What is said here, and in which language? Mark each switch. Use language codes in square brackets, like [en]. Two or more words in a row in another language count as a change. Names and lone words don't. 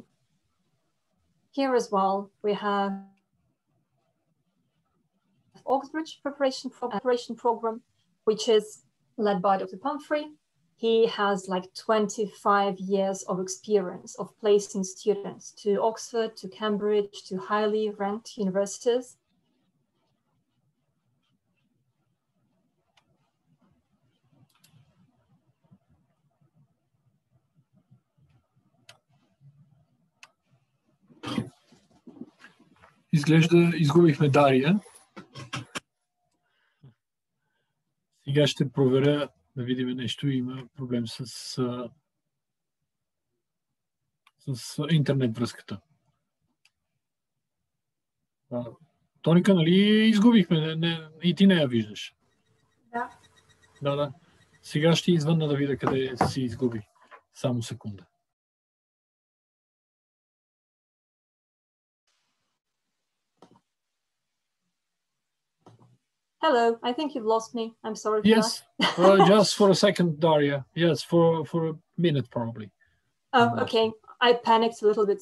[en] Here as well, we have Oxbridge preparation program, which is led by Dr. Pumphrey. He has like 25 years of experience of placing students to Oxford, to Cambridge, to highly ranked universities. [bg] Изглежда изгубихме Дария. Сега ще проверя да видим нещо. Има проблем с интернет връзката. Тоника, нали изгубихме? И ти не я виждаш. Да. Да. Сега ще извънна да видя къде си изгуби. Само секунда. [en] Hello, I think you've lost me. I'm sorry for yes. that. Just for a second, Daria. Yes, for a minute probably. Oh, okay. I panicked a little bit.